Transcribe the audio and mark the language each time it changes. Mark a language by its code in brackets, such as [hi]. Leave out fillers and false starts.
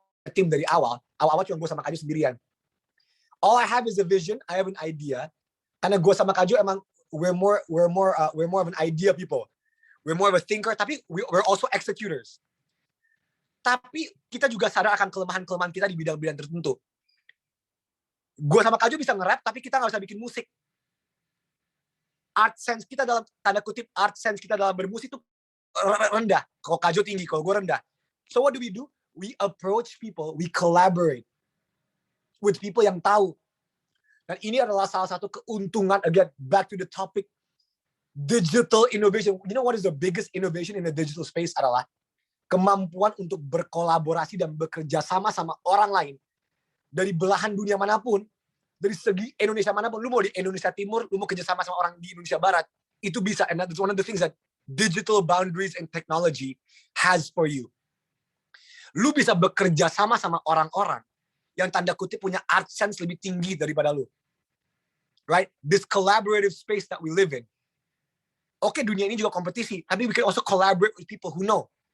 [id] tim dari awal cuma gue sama Kaju sendirian. [en] All I have is a vision, I have an idea. [id] Karena gue sama Kaju emang [en] we're more of an idea people. We're more of a thinker, [id] tapi [en] we're also executors. [id] Tapi kita juga sadar akan kelemahan-kelemahan kita di bidang-bidang tertentu. Gue sama Kaju bisa nge-rap, tapi kita nggak bisa bikin musik. Art sense kita dalam tanda kutip bermusik itu rendah. Kalau Kaju tinggi, kalau gue rendah. [en] So what do? We approach people, we collaborate with people [id] yang tahu. Dan ini adalah salah satu keuntungan, again, [en] back to the topic, [id] digital innovation. [en] You know what is the biggest innovation in the digital space [id] adalah kemampuan untuk berkolaborasi dan bekerja sama orang lain. Dari belahan dunia manapun, dari segi Indonesia manapun, lu mau di Indonesia Timur, lu mau kerja sama orang di Indonesia Barat, itu bisa. [en] And that's one of the things that digital boundaries and technology has for you. [id] Lu bisa bekerja sama orang-orang yang tanda kutip punya art sense lebih tinggi daripada lu. Right? [en] This collaborative space that we live in. Oke, [id] dunia ini juga kompetisi, tapi [en] we can also collaborate with people who know.